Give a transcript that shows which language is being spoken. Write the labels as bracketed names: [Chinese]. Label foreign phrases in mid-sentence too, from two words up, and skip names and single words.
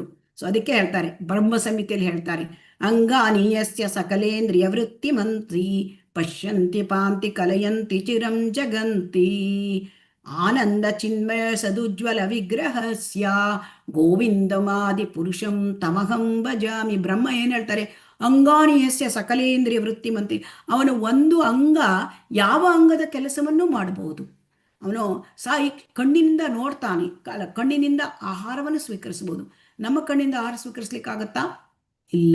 [Kannada] ಸೊ ಅದಕ್ಕೆ ಹೇಳ್ತಾರೆ, ಬ್ರಹ್ಮ ಸಂಹಿತೆಯಲ್ಲಿ ಹೇಳ್ತಾರೆ, [Sanskrit] ಅಂಗಾನಿಯಸ್ಯ ಸಕಲೇಂದ್ರಿಯ ವೃತ್ತಿ ಮಂತ್ರಿ ಪಶ್ಯಂತಿ ಪಾಂತಿ ಕಲಯಂತಿ ಚಿರಂ ಜಗಂತಿ ಆನಂದ ಚಿನ್ಮಯ ಸದುಜ್ವಲ ವಿಗ್ರಹಸ್ಯ ಗೋವಿಂದಮಾದಿ ಪುರುಷಂ ತಮಹಂ ಭಜಾಮಿ. [Kannada] ಬ್ರಹ್ಮ ಏನು ಹೇಳ್ತಾರೆ, [Sanskrit] ಅಂಗಾನಿಯಸ್ಯ ಸಕಲೇಂದ್ರಿಯ ವೃತ್ತಿ ಮಂತ್ರಿ. [Kannada] ಅವನು ಒಂದು ಅಂಗ ಯಾವ ಅಂಗದ ಕೆಲಸವನ್ನು ಮಾಡಬಹುದು. ಅವನು ಕಣ್ಣಿನಿಂದ ನೋಡ್ತಾನೆ, ಕಣ್ಣಿನಿಂದ ಆಹಾರವನ್ನು ಸ್ವೀಕರಿಸಬಹುದು. ನಮ್ಮ ಕಣ್ಣಿಂದ ಆಹಾರ ಸ್ವೀಕರಿಸ್ಲಿಕ್ಕಾಗತ್ತಾ? ಇಲ್ಲ.